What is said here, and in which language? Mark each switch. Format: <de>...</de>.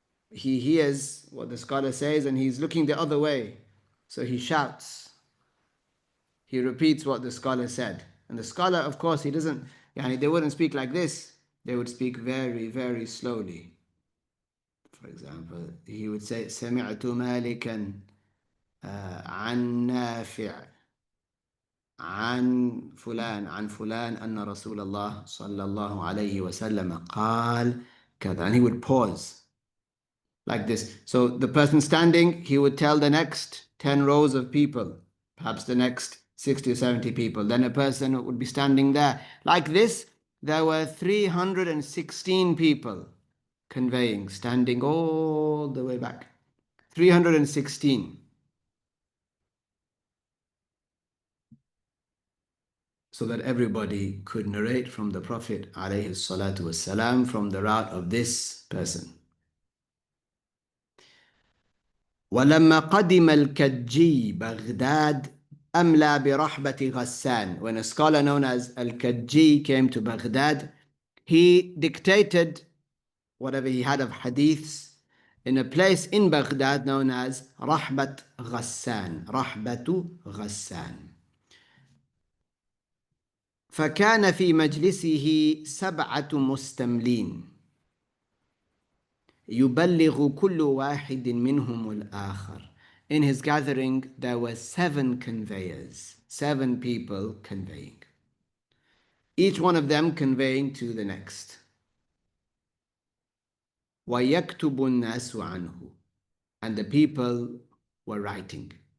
<en>He hears what the scholar says and he's looking the other way. So he shouts. He repeats what the scholar said. And the scholar, of course, he doesn't, they wouldn't speak like this. They would speak very, very slowly. For example, he would say,</en> <ar>سمعت مالكا عن نافع عن فلان أن رسول الله صلى الله عليه وسلم قال كذا.</ar> <en>And he would pause like this. So the person standing, he would tell the next 10 rows of people, perhaps the next 60 or 70 people. Then a person would be standing there. Like this, there were 316 people conveying, standing all the way back. 316. So that everybody could narrate from the Prophet</en> <ar>عليه الصلاة والسلام</ar> <en>from the route of this person.</en> <ar>ولما قدم الكجي بغداد أملى برحبة غسان.</ar> <en>When a scholar known as al-Kajji came to Baghdad, he dictated whatever he had of hadiths in a place in Baghdad known as Rahbat Ghassan. Rahbatu Ghassan.</en> <ar>فكان في مجلسه 7 مستملين يبلغ كل واحد منهم الآخر.</ar> <en>In his gathering, there were 7 conveyors, 7 people conveying. Each one of them conveying to the next.</en> <ar>وَيَكْتُبُ النَّاسُ عَنْهُ.</ar> <en>And the people were writing.</en>